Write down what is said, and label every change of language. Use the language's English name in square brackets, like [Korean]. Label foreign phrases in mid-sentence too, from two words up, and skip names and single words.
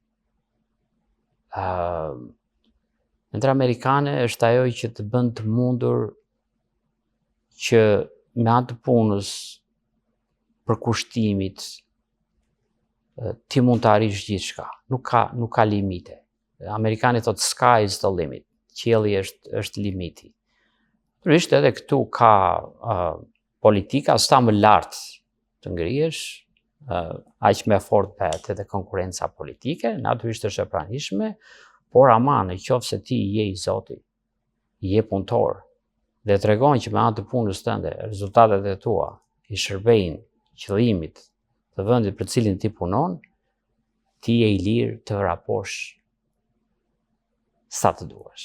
[Albanian] Ëndra amerikane është ajo që të bën të mundur që me anë të punës, përkushtimit, ti mund të arrish gjithçka. Nuk ka limite. Amerikanët thotë [English] sky is the limit. [Albanian] Qielli është limiti. Natyrisht edhe këtu ka politika sa më lart të ngrihesh, aq më fort bëhet edhe konkurenca politike, natyrisht është e pranishme, por aman nëse ti je i Zotit, je punëtor dhe tregon që me anë të punës tënde rezultatet e tua i shërbejnë qëllimit të vendit për cilin ti punon, ti je i lirë të vraposh sa të duash.